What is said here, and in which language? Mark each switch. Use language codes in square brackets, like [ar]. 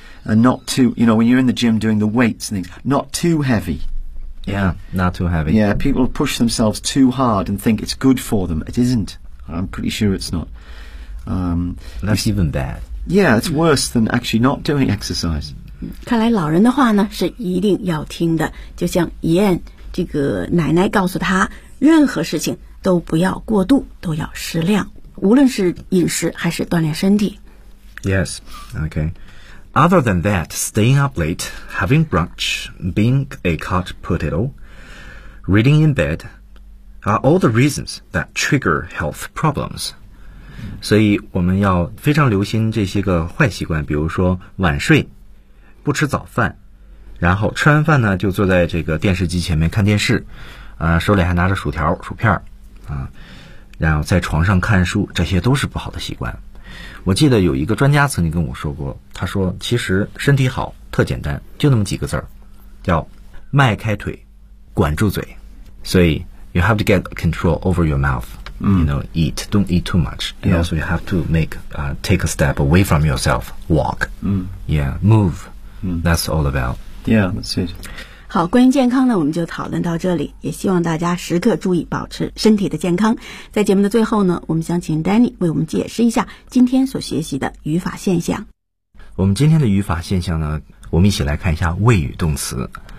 [en] And not too, you know, when you're in the gym doing the weights and things, not too heavy. Yeah, not too heavy. Yeah, people push themselves too hard and think it's good for them. It isn't. I'm pretty sure it's not. That's even bad. Yeah, it's worse than actually not doing exercise. [zh] 看来老人的话呢，是一定要听的。就像怡安这个奶奶告诉他，任何事情都不要过度，都要适量，无论是饮食还是锻炼身体。 [en] Yes, okay. Other than that, staying up late, having brunch, being a couch potato, reading in bed, are all the reasons that trigger health problems. [zh] 所以我们要非常留心这些个坏习惯，比如说晚睡，不吃早饭，然后吃完饭呢就坐在这个电视机前面看电视，手里还拿着薯条薯片然后在床上看书，这些都是不好的习惯。我记得有一个专家曾经跟我说过，他说其实身体好特简单，就那么几个字儿，叫迈开腿管住嘴。所以 [en] you have to get control over your mouth, you know, eat, don't eat too much, and also you have to take a step away from yourself, walk, move, that's all about. Yeah, that's it. [zh] 好，关于健康呢，我们就讨论到这里，也希望大家时刻注意保持身体的健康。在节目的最后呢，我们想请 Danny 为我们解释一下今天所学习的语法现象。我们今天的语法现象呢，我们一起来看一下谓语动词。